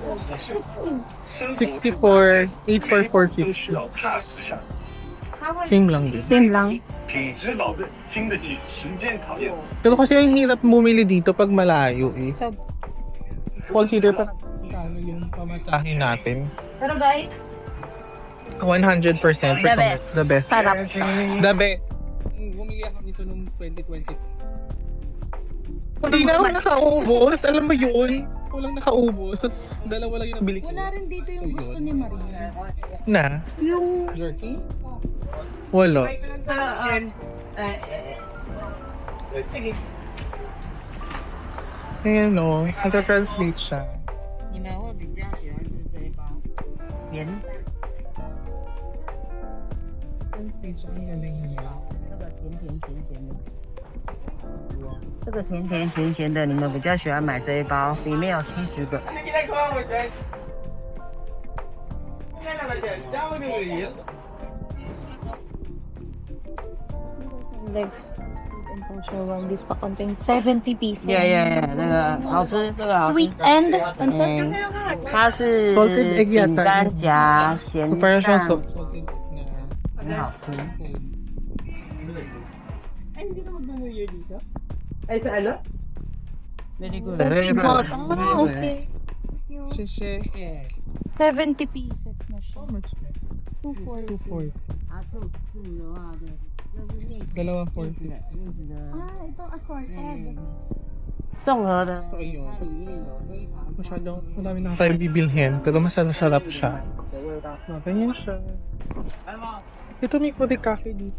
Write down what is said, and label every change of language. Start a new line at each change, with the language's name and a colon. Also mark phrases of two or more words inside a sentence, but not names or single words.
Filipino: 64, 84450. Same lang din. Same lang. Pero kasi yung hirap bumili dito pag malayo eh. So, Consider pa ano yung pamasahin natin. Pero guys, 100%.
English: The best. The best.
Filipino: Sarap.
English: The best.
Filipino: Bumili ako nito nung 2020. Hindi na ako nakaubos. Alam mo yun? ko lang nakaubos. Tapos dalawa lang yung nabili ko. Wala rin dito yung gusto ni Maria. Na? Yung jerky? Wala. Ayan o, nagka-translate siya. Translate siya, ang galing niya.
Chinese: 这个甜甜咸咸的，你们比较喜欢买这一包，里面有70个。
Filipino: Ano ginagawa mo dyan? Ano naman dyan? Diyan mo nililiit? Legs.
English: This pa contain 70 pieces. Yeah，
Chinese: 那个好吃，这个好吃。
English: Sweet and
Chinese: 它是
English: Salted egg
Chinese: 饼干夹咸
Filipino: So, parang siyang
Chinese: 蛋，
Filipino: salted na.
Chinese: 很好吃。
Filipino: Ay, sa ano?
English: Very good。 okay.
Chinese: Shishe.
Filipino: 70 pieces na siya.
English: How much? 240.
Filipino: Dalawa 40. Ito assorted.
Chinese: 综合的。
Filipino: So, ayun. Masyadong, madami na tayo bibilhin. Pero masarap siya. Ganyan siya. Ito may kote cafe dito.